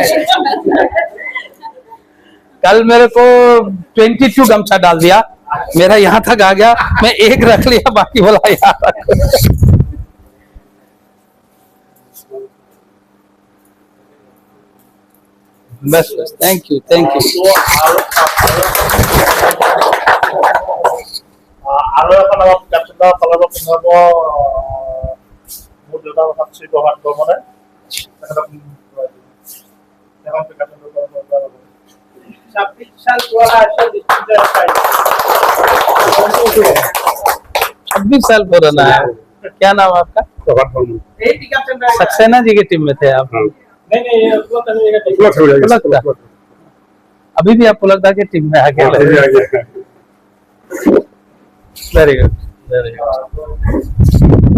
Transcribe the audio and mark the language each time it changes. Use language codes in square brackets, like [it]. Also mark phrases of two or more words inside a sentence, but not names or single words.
[hi] कल मेरे को 22 गमछा डाल दिया मेरा यहाँ तक आ गया मैं एक रख लिया बाकी बोला यार बस बस [en] thank you [as] আৰু এখন আমাৰ কেপ্টেইনৰ ফালৰ পৰা পিন্ধাব মোৰ দেউতাৰ কথা শ্ৰী প্ৰভাত বৰ্মনে তেখেতক এখন কেপ্টেইনৰ ফালৰ পৰা 26 साल পুৰণা আছে ডিস্ট্ৰিক্টৰ চাই [hi] 26 साल पुराना है क्या नाम आपका प्रभात बर्मन सक्सेना जी की टीम में थे आप नहीं अभी भी आप पुलकदा की टीम में आ गए [en] very good very good.